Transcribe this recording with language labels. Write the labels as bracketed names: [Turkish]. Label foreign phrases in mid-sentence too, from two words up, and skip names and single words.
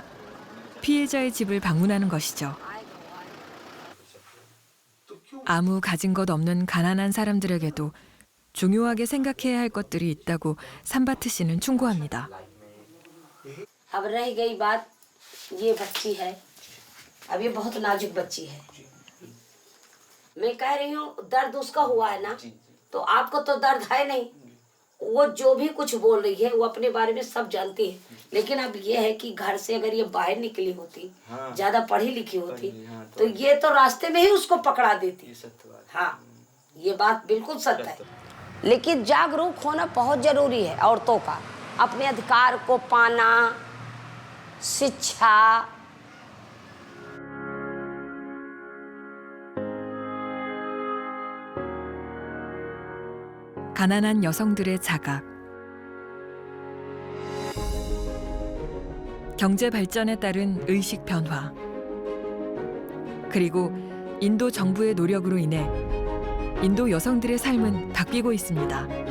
[Korean] 피해자의 집을 방문하는 것이죠. 아무 가진 것 없는 가난한 사람들에게도 중요하게 생각해야 할 것들이 있다고 산바트 씨는 충고합니다. [Hindi] अब रह गई बात, ये बच्ची है, अब ये बहुत नाजुक बच्ची है। मैं कह रही हूँ दर्द उसका हुआ है ना, तो आपको तो दर्द है नहीं। वो जो भी कुछ बोल रही है वो अपने बारे में सब जानती है, लेकिन अब ये है कि घर से अगर ये बाहर निकली होती, ज्यादा पढ़ी लिखी होती, तो ये तो रास्ते में ही उसको पकड़ा देती। हाँ, ये बात बिल्कुल सत्य है। लेकिन जागरूक होना बहुत जरूरी है औरतों का, अपने अधिकार को पाना, शिक्षा। [Korean] 가난한 여성들의 자각, 경제 발전에 따른 의식 변화, 그리고 인도 정부의 노력으로 인해 인도 여성들의 삶은 바뀌고 있습니다.